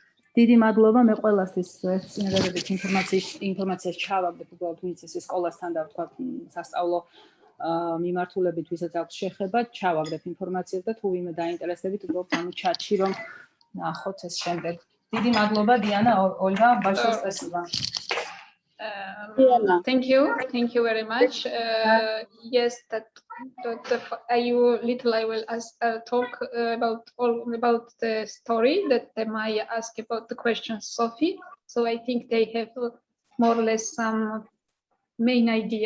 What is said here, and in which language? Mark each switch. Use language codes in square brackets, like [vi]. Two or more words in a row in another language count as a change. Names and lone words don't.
[ka] დიდი მადლობა, მე ყველასთვის წინადადებით ინფორმაციას ჩავაგდებ, უბრალოდ ვინც ეს სკოლასთან და ვთქვათ, სასწავლო მიმართულებით ვისაც აქვს შეხება, ჩავაგდებ ინფორმაციას და თუ ვინმე დაინტერესებით, უბრალოდ ამ ჩატში რომ ნახოთ ეს შემდეგ. დიდი მადლობა, [ru] Diana, Olga, большое спасибо. [en] Thank you very much. Yes, I will talk about the story that Maya asked about the questions, Sophie. So I think they have more or less some main idea.